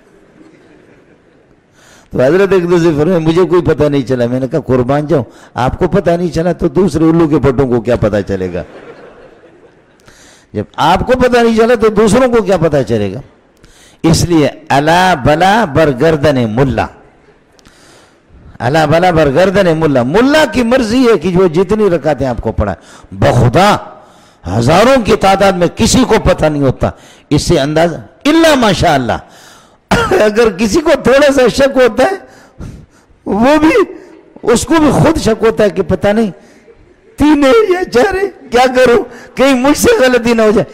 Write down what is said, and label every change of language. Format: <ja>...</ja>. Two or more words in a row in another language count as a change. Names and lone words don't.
<ur>تو حضرت اقدس نے فرمایا مجھے کوئی پتہ نہیں چلا. میں نے کہا قربان جاؤں، آپ کو پتہ نہیں چلا تو دوسرے الو کے پٹوں کو کیا پتہ چلے گا؟ جب آپ کو پتہ نہیں چلا تو دوسروں کو کیا پتہ چلے گا؟ اس لیے</ur> <fa>الا بلا برگردن ملا، الا بلا برگردن ملا.</fa> <ur>ملا کی مرضی ہے کہ جو جتنی رکعتیں آپ کو پڑھائے، بخدا ہزاروں کی تعداد میں کسی کو پتہ نہیں ہوتا. اس سے اندازہ</ur> <ar>الا ماشاء اللہ</ar> <ur>اگر کسی کو تھوڑا سا شک ہوتا ہے، وہ بھی اس کو بھی خود شک ہوتا ہے کہ پتہ نہیں 3 یا 4 کیا کروں، کہیں مجھ سے غلطی نہ ہو جائے.</ur>